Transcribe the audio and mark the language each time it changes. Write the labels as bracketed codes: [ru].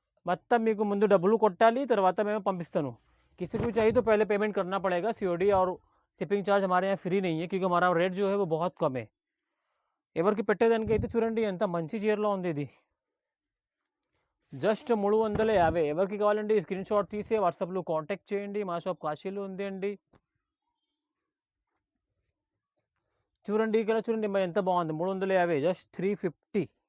[te] మొత్తం మీకు ముందు డబ్బులు కొట్టాలి, తర్వాత మేము పంపిస్తాను. [hi] किसी को भी चाहिए तो पहले पेमेंट करना पड़ेगा. सीओडी और शिपिंग चार्ज हमारे यहाँ फ्री नहीं है क्योंकि हमारा रेट जो है वो बहुत कम है. [te] ఎవరికి పెట్టేదానికి అయితే చూడండి ఎంత మంచి చీరలో ఉంది. ఇది జస్ట్ 350. ఎవరికి కావాలండి స్క్రీన్ షాట్ తీసి వాట్సాప్లో కాంటాక్ట్ చేయండి. మా షాప్ కాశీలో ఉంది అండి. చూడండి ఇక్కడ చూడండి ఎంత బాగుంది. 350. జస్ట్ 350.